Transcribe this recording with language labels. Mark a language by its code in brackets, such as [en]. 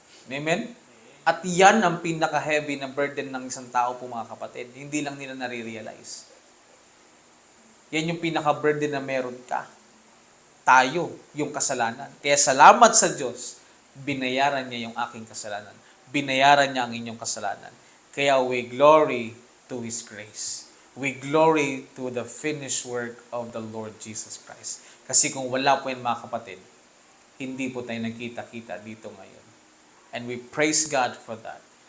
[tl] Amen? At yan ang pinaka-heavy na burden ng isang tao po mga kapatid. Hindi lang nila nare-realize. Yan yung pinaka-burden na meron ka. Tayo, yung kasalanan. Kaya salamat sa Diyos, binayaran niya yung aking kasalanan. Binayaran niya ang inyong kasalanan. [en] Kaya we glory to His grace. We glory to the finished work of the Lord Jesus Christ. [tl] Kasi kung wala po yan mga kapatid, hindi po tayo nagkita-kita dito ngayon. [en] And we praise God for that.